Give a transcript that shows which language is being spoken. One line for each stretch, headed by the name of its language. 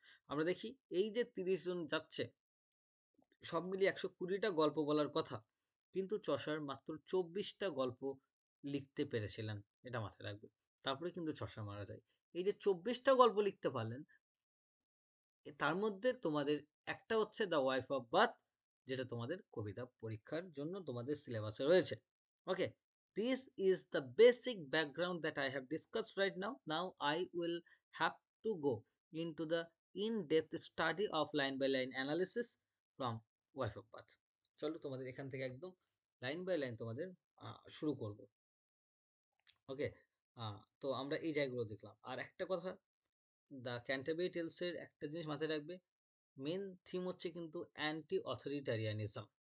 Bangla: আমরা দেখি এই যে 30 জন যাচ্ছে, সব মিলিয়ে 120টা গল্প বলার কথা, কিন্তু চসার মাত্র 24টা গল্প লিখতে পেরেছিলেন, এটা মাথায় রাখবে। তারপরে কিন্তু চসার মারা যায়। এই যে 24টা গল্প লিখতে পারলেন, তার মধ্যে তোমাদের একটা হচ্ছে দ্য ওয়াইফ অফ বাথ, যেটা তোমাদের কবিতা পরীক্ষার জন্য তোমাদের সিলেবাসে রয়েছে, ওকে।
English: This is the basic background that I have discussed right now. Now I will have to go into the in-depth study of line by line analysis from wife of path.
Bangla: চলো তোমাদের এখান থেকে একদম লাইন বাই লাইন তোমাদের শুরু করব। ওকে, তো আমরা এই জায়গাগুলো দেখলাম। আর একটা কথা, দ্য ক্যান্টারবেরি টেলসের একটা জিনিস মাথায় রাখবে, মেন থিম হচ্ছে কিন্তু অ্যান্টি অথরিটারিয়ানিজম।